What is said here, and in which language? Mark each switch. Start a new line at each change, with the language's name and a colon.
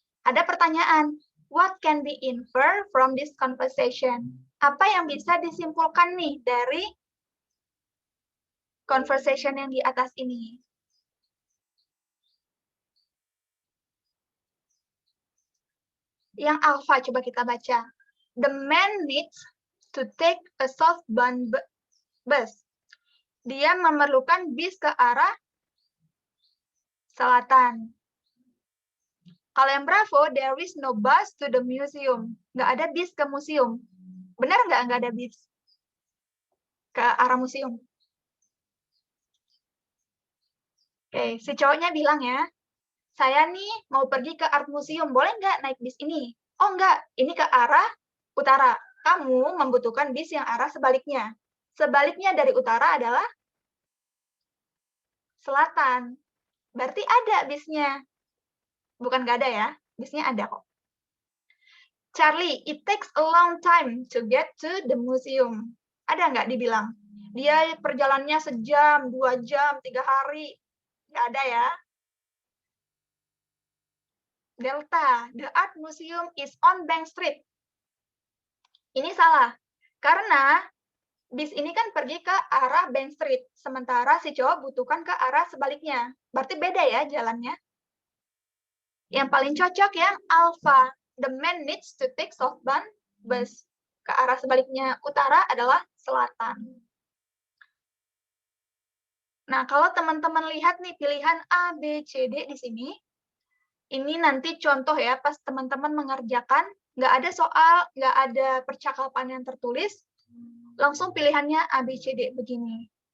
Indonesian: Ada pertanyaan,
English: what can be inferred from this conversation?
Indonesian: Apa yang bisa disimpulkan nih dari conversation yang di atas ini? Yang alpha coba kita baca.
English: The man needs to take a southbound bus.
Indonesian: Dia memerlukan bis ke arah selatan. Kalau yang Bravo,
English: there is no bus to the museum.
Indonesian: Nggak ada bis ke museum. Benar nggak ada bis ke arah museum? Oke, si cowoknya bilang ya, saya nih mau pergi ke art museum, boleh nggak naik bis ini? Oh nggak, ini ke arah utara. Kamu membutuhkan bis yang arah sebaliknya. Sebaliknya dari utara adalah selatan. Berarti ada bisnya. Bukan nggak ada ya, bisnya ada kok.
English: Charlie, it takes a long time to get to the museum.
Indonesian: Ada nggak dibilang? Dia perjalanannya sejam, 2 jam, 3 hari. Nggak ada ya.
English: Delta, the art museum is on Bank Street.
Indonesian: Ini salah. Karena bis ini kan pergi ke arah Bank Street. Sementara si cowok butuhkan ke arah sebaliknya. Berarti beda ya jalannya. Yang paling cocok yang alpha.
English: The man needs to take southbound bus.
Indonesian: Ke arah sebaliknya utara adalah selatan. Nah, kalau teman-teman lihat nih pilihan A, B, C, D di sini, ini nanti contoh ya, pas teman-teman mengerjakan, nggak ada soal, nggak ada percakapan yang tertulis, langsung pilihannya A, B, C, D begini.